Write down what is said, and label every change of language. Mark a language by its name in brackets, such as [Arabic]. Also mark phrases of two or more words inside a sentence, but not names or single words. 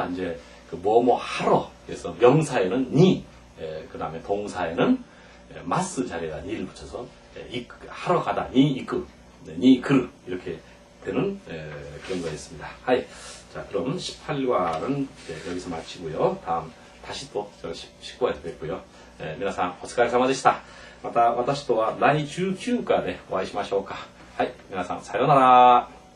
[Korean] 이제 그 뭐뭐 하러 그래서 명사에는 니, 그 다음에 동사에는 마스 자리에다 니를 붙여서 하러 가다 니 이끄 니 그르 이렇게 되는 그런 거였습니다. 하이. 자, 그럼 18과는 여기서 마치고요. 다음 다시 또 19과에서 뵙고요. [Japanese] 皆さんお疲れ様でした。また私とは第19課でお会いしましょうか。はい、皆さんさようなら。